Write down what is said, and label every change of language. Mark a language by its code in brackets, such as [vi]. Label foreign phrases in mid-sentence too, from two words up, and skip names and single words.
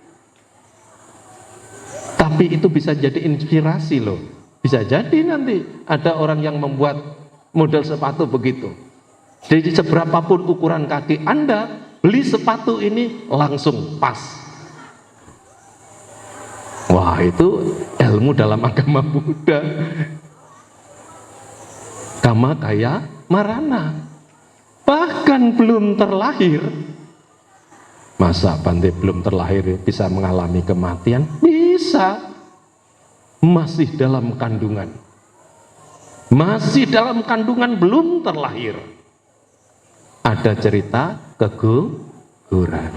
[id] Tapi itu bisa jadi inspirasi loh. Bisa jadi nanti ada orang yang membuat model sepatu begitu. Jadi seberapapun ukuran kaki Anda, beli sepatu ini langsung pas. Wah, itu ilmu dalam agama Buddha. [pi] Kama kaya marana. [id] Bahkan belum terlahir. Masa Bante belum terlahir bisa mengalami kematian? Bisa. Masih dalam kandungan. Masih dalam kandungan belum terlahir. Ada cerita keguguran.